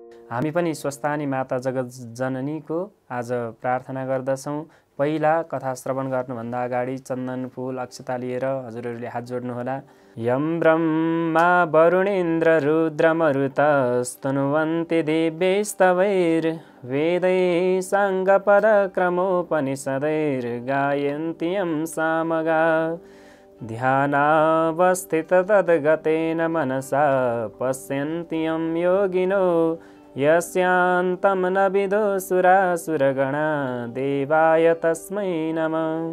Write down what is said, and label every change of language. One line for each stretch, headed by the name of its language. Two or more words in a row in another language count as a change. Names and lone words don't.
Nepali: हामी पनि स्वस्थानी माता जगत जननीको आज प्रार्थना गर्दछौँ। पहिला कथा श्रवण गर्नुभन्दा अगाडि चन्दन फूल अक्षता लिएर हजुरहरूले हात जोड्नुहोला।
Sanskrit: यम ब्रह्मा वरुणेन्द्र रुद्रमरुतस्तनुवन्ति दिव्यैस्तवैर्वेदैः साङ्गपदक्रमोपनिषदैर्गायन्ति यं सामगा। ध्यानावस्थिततद्गतेन मनसा पश्यन्ति यं योगिनो यस्यान्तं न विदुसुरासुरगणा देवाय तस्मै नमः।